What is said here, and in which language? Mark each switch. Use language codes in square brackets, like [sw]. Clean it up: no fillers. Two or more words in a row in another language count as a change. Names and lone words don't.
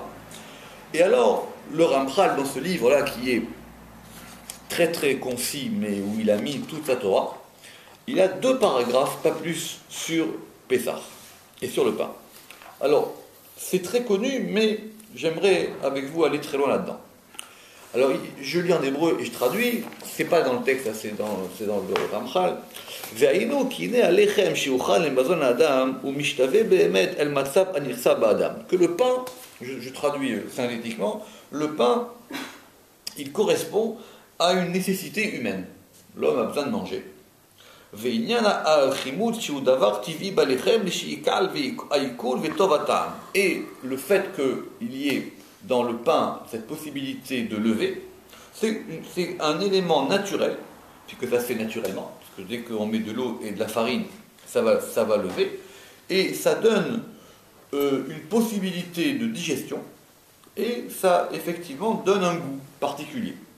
[fr] Et alors, le Ramchal, dans ce livre-là, qui est très très concis, mais où il a mis toute sa Torah, il a 2 paragraphes, pas plus, sur Pessah et sur le pain. Alors, c'est très connu, mais j'aimerais avec vous aller très loin là-dedans. Alors, je lis en hébreu et je traduis, c'est pas dans le texte, c'est dans le Ramchal. [he] והיינו כי הנה הלחם שיאכל למזון האדם הוא משתווה באמת אל מצב הנכסה באדם. [fr] Que le pain, je traduis synthétiquement, le pain, il correspond à une nécessité humaine. L'homme a besoin de manger. [he] ועניין החימוץ שהוא דבר טבעי בלחם לשעיקל והעיכול וטוב הטעם. [fr] Et le fait qu'il y ait dans le pain cette possibilité de lever, c'est un élément naturel, puisque ça se fait naturellement, parce que dès qu'on met de l'eau et de la farine, ça va lever, et ça donne une possibilité de digestion, et ça effectivement donne un goût particulier.